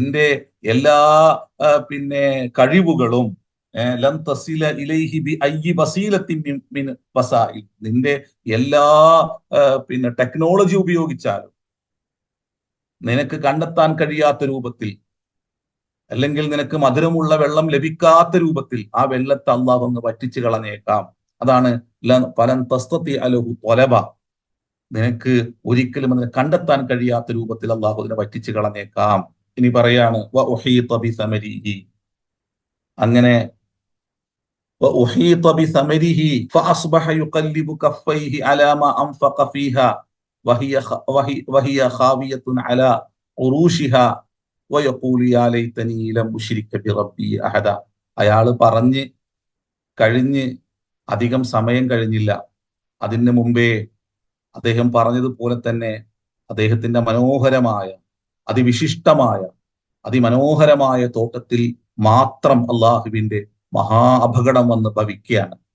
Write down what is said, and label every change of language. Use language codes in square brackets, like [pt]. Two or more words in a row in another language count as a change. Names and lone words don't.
[ml] നിന്റെ എല്ലാ പിന്നെ കഴിവുകളും [ar] لن تصل إليه بأي وسيلة من وسائل, [ml] നിന്റെ എല്ലാ പിന്നെ ടെക്നോളജി ഉപയോഗിച്ചാലും നിനക്ക് കണ്ടെത്താൻ കഴിയാത്ത രൂപത്തിൽ, അല്ലെങ്കിൽ നിനക്ക് മധുരമുള്ള വെള്ളം ലഭിക്കാത്ത രൂപത്തിൽ ആ വെള്ളത്തെ അള്ളാഹു ഒന്ന് വറ്റിച്ചു കളഞ്ഞേക്കാം. അതാണ് [ar] فلن تستطيع له طلبا, [ml] നിനക്ക് ഒരിക്കലും അതിനെ കണ്ടെത്താൻ കഴിയാത്ത രൂപത്തിൽ അള്ളാഹു അതിനെ വറ്റിച്ചു കളഞ്ഞേക്കാം. ഇനി പറയാണ് അങ്ങനെ [ar] وأحيط بثمره فأصبح يقلب كفيه على ما أنفق فيها وهي خاوية على عروشها ويقول يا ليتني لم أشرك بربي أحدا. [ml] അയാൾ പറഞ്ഞ് കഴിഞ്ഞ് അധികം സമയം കഴിഞ്ഞില്ല, അതിന് മുമ്പേ അദ്ദേഹം പറഞ്ഞതുപോലെ തന്നെ അദ്ദേഹത്തിന്റെ മനോഹരമായ, അതിവിശിഷ്ടമായ, അതിമനോഹരമായ തോട്ടത്തിൽ മാത്രം അള്ളാഹുവിന്റെ മഹാ അപകടം വന്ന് ഭവിക്കുകയാണ്.